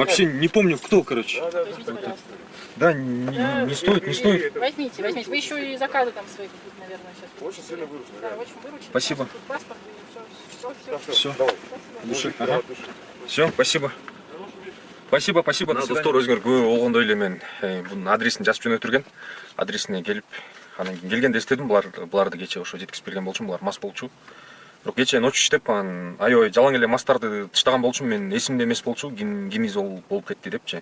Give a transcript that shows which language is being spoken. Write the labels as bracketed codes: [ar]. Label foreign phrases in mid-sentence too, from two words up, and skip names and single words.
[ru] вообще не помню, кто, короче. Возьмите, пожалуйста. Да, не стоит, не стоит. Возьмите. Вы еще и заказы там свои какие-то, наверное, сейчас. Очень сильно выручил. Да, очень выручили. Спасибо. Тут паспорт и все. Все. Давай. Души. Давай, Ага. души. Все, спасибо. Спасибо, спасибо. [ky] Достор өзгөр күбө болгондой эле мен бунун адресин жазып жөнөтүргөн. Адресине келип, анан келгенде эстедим, буларды кече ошо жеткизип берген болчумун, булар мас болчу. Бирок кече ночь иштеп, анан аябай жалаң эле мастарды тыштаган болчумун, мен эсимде эмес болчу, ким изол болуп кетти депчи.